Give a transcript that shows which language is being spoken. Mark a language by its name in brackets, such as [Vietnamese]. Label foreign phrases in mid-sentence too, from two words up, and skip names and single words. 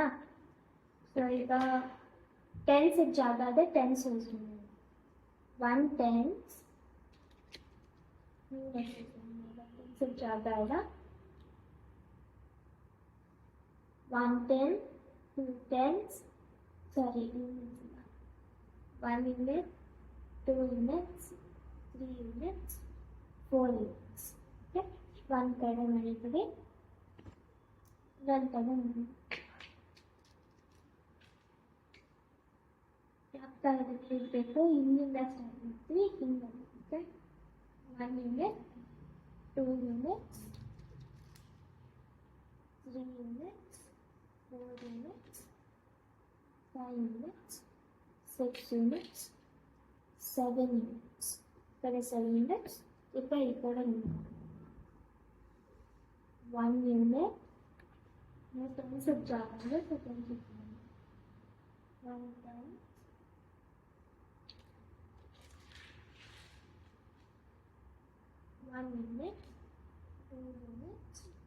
[Kannada] ಸೊ ಈಗ ಟೆನ್ಸ್ ಜಾಗ ಅದೇ [English] tens use [Kannada] ಮಾಡೋಣ. 1 tens ಜಾಗ ಇಲ್ಲ. [English] 1 10, 2 tens, ಸಾರಿ 1 unit, 2 units, 3 units, 4 units. [Kannada] ಓಕೆ, 1 ಕಡೆ ಮಾಡಿದ್ದೀವಿ, 1 ಕಡೆ ಮಾಡಿ. ಆಗ್ತಾ ಇರಬೇಕು, ಹಿಂದಿಂದ ಸ್ಟಾರ್ಟ್ ಮಾಡ್ತೀವಿ, ಹಿಂಗೆ. [English] ಓಕೆ, 1 unit, 2 units, 3 units, 4 units, 5 units, 6 units, 7 units. [Kannada] ಕಡೆ 7 units. ಈಗ ಈ ಕಡೆ 1 unit, ಸ್ವಲ್ಪ ಜಾಗ ಅಂದರೆ 1 [English] time, 1 unit, 2 units,